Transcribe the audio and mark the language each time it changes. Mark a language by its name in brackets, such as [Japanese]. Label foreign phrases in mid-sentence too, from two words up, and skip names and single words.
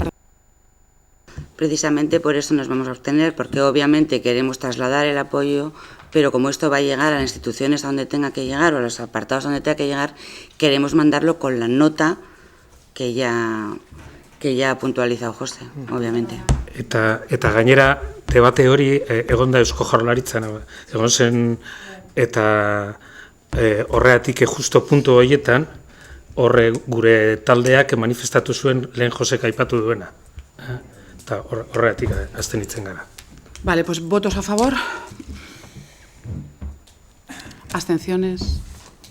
[Spanish] Precisamente por eso nos vamos a abstener, porque obviamente queremos trasladar el apoyo, pero como esto va a llegar a las instituciones a donde tenga que llegar o a los apartados donde tenga que llegar, queremos mandarlo con la nota que ya ha puntualizado José, obviamente. [Basque] Eta gainera debate hori egonda Eusko Jaurlaritzan egon zen eta horregatik justo puntu horietan horre gure taldeak manifestatu zuen lehen Josek aipatu duena. Eta horregatik abstenitzen gara. [Spanish] Vale, pues votos a favor. Abstenciones.